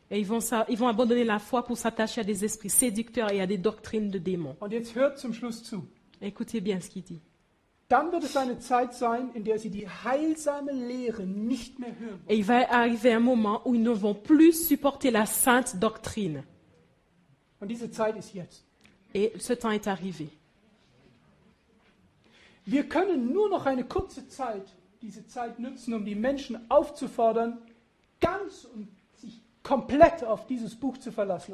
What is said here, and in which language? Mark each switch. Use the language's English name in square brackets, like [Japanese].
[French] Et ils vont abandonner la foi pour s'attacher à des esprits séducteurs et à des doctrines de démons. [German] Und jetzt hört zum Schluss zu. [French] Écoutez bien ce qu'il dit. [German] Dann wird es eine Zeit sein, in der sie die heilsame Lehre nicht mehr hören. [French] Et il va arriver un moment où ils ne vont plus supporter la sainte doctrine. [German] Und diese Zeit ist jetzt. [French] Et ce temps est arrivé. [German] Wir können nur noch eine kurze Zeit, diese Zeit nutzen, um die Menschen aufzufordern, ganz und sich komplett auf dieses Buch zu verlassen.